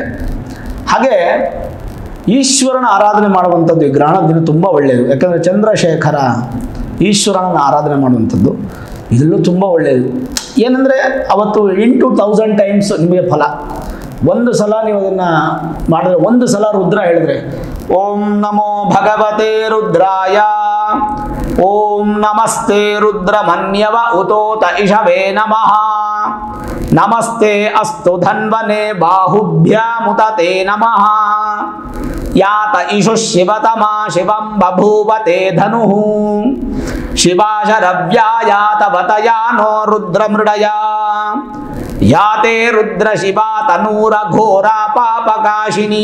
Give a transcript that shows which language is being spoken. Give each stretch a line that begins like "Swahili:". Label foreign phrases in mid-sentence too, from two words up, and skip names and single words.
Kannada: ಹಾಗೆ ಈಶ್ವರನ ಆರಾಧನೆ ಮಾಡುವಂಥದ್ದು ಈ ಗ್ರಹಣದ ದಿನ ತುಂಬ ಒಳ್ಳೆಯದು. ಯಾಕಂದರೆ ಚಂದ್ರಶೇಖರ ಈಶ್ವರನ ಆರಾಧನೆ ಮಾಡುವಂಥದ್ದು ಇದೆಲ್ಲೂ ತುಂಬ ಒಳ್ಳೆಯದು. ಏನಂದರೆ ಅವತ್ತು 1000 ಟೈಮ್ಸ್ ನಿಮಗೆ ಫಲ. ಒಂದು ಸಲ ನೀವು ಅದನ್ನು ಮಾಡಿದ್ರೆ, ಒಂದು ಸಲ ರುದ್ರ ಹೇಳಿದ್ರೆ,
Sanskrit: ಓಂ ನಮೋ ಭಗವತೆ ರುದ್ರಾಯ, ಓಂ ನಮಸ್ತೆ ರುದ್ರಮನ್ಯವ ಉತೋತ ಇಷವೇ ನಮಃ, ನಮಸ್ತೆ ಅಸ್ತು ಧನ್ವನೆ ಬಾಹುಭ್ಯಾಮುತತೆ ನಮಃ, ಯಾತ ಇಷು ಶಿವತಮಾ ಶಿವಂ ಬಭೂವತೆ ಧನುಃ, ಶಿವಾಶರವ್ಯಾಯಾತ ವತಯಾನೋ ರುದ್ರಮೃಡಯ, ಯಾತೆ ರುದ್ರ ಶಿವ ತನೂರ ಘೋರ ಪಾಪಕಾಶಿನಿ.